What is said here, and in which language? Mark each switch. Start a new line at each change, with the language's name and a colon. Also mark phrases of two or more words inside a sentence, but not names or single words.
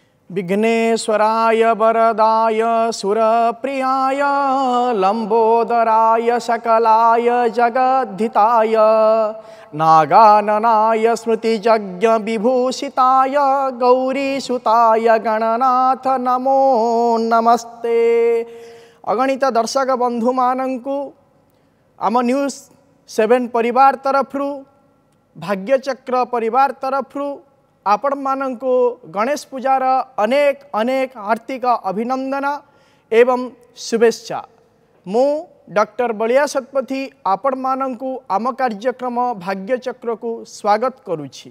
Sanskrit: विघ्नेश्वराय वरदाय सुरप्रियाय लंबोदराय सकलाय जगद्धिताय नागाननाय स्मृतिजज्ञ विभूषिताय गौरीसुताय गणनाथ नमो नमस्ते।
Odia: ଅଗଣିତ ଦର୍ଶକ ବନ୍ଧୁ ମାନଙ୍କୁ ଆମ ନ୍ୟୁଜ 7 ପରିବାର ତରଫରୁ ଭାଗ୍ୟଚକ୍ର ପରିବାର ତରଫରୁ ଆପଣ ମାନଙ୍କୁ ଗଣେଶ ପୂଜାର ଅନେକ ଅନେକ ହାର୍ଦ୍ଦିକ ଅଭିନନ୍ଦନ ଏବଂ ଶୁଭେଚ୍ଛା। ମୁ ଡକ୍ଟର ବଲିଆ ଶତପଥୀ ଆପଣ ମାନଙ୍କୁ ଆମ କାର୍ଯ୍ୟକ୍ରମ ଭାଗ୍ୟଚକ୍ର କୁ ସ୍ୱାଗତ କରୁଛି।